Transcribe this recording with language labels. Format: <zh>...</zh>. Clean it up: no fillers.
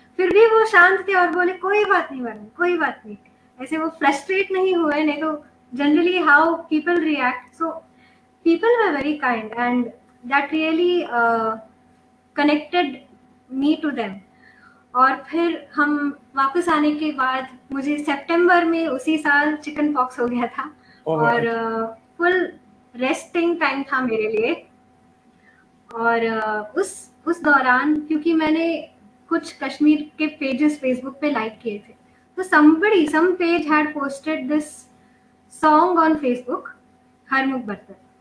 <hi>फिर भी वो शांत थे और बोले कोई बात नहीं मैडम, कोई बात नहीं। ऐसे वो फ्रस्ट्रेट नहीं हुए, नहीं तो</hi> <en>Generally how people react. So people were very kind and that really connected me to them।</en> <hi>और फिर हम वापस आने के बाद मुझे सितंबर में उसी साल चिकन पॉक्स हो गया था और फुल रेस्टिंग टाइम था मेरे लिए। और उस दौरान क्योंकि मैंने कुछ कश्मीर के पेजेस फेसबुक पे लाइक किए थे, तो</hi> <en>some page had posted this song on Facebook,</en> <hi>हर मुख बर्तन।</hi>